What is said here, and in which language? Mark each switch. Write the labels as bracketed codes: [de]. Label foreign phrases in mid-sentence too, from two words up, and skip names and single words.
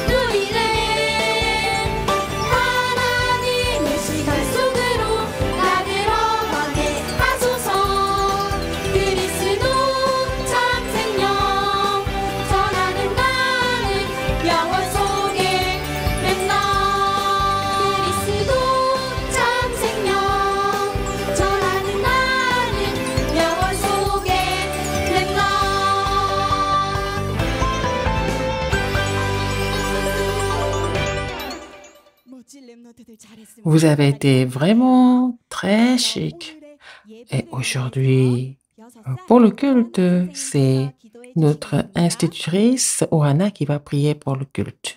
[ko] 누리네 하나님의 시간 속으로 나 들어가게 하소서 그리스도 참 생명 전하는 나는 영원 속에 맨날 그리스도 참 생명 전하는 나는 영원 속에 맨날 [fr] Vous avez été vraiment très chic. Et aujourd'hui, pour le culte, c'est notre institutrice Ohana qui va prier pour le culte.